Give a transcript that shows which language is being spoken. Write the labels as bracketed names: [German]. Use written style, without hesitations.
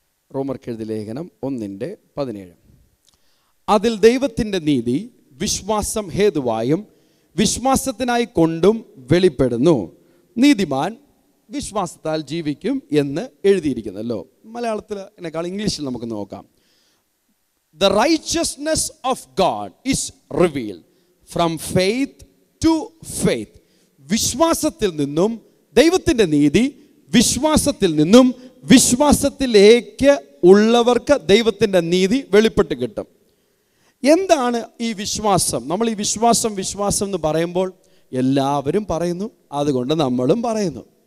[Malayalam] റോമർക്കെഴുതിയ ലേഖനം 1:17. അതിൽ ദൈവത്തിൻ്റെ നീതി വിശ്വാസം ഹേതുവായും വിശ്വാസത്തിനായി കൊണ്ടും വെളിപ്പെടുന്നു. നീതിമാൻ വിശ്വാസത്താൽ ജീവിക്കും എന്ന് എഴുതിയിരിക്കുന്നല്ലോ. മലയാളത്തിനേക്കാൾ ഇംഗ്ലീഷിൽ നമുക്ക് നോക്കാം. [English] The righteousness of God is revealed from faith to faith. [Malayalam] വിശ്വാസത്തിൽ നിന്നും ദൈവത്തിൻ്റെ നീതി, വിശ്വാസത്തിൽ നിന്നും വിശ്വാസത്തിലേക്ക് ഉള്ളവർക്ക് ദൈവത്തിൻ്റെ നീതി വെളിപ്പെട്ട് കിട്ടും. എന്താണ് ഈ വിശ്വാസം? നമ്മൾ ഈ വിശ്വാസം എന്ന് പറയുമ്പോൾ എല്ലാവരും പറയുന്നു, അതുകൊണ്ട് നമ്മളും പറയുന്നു.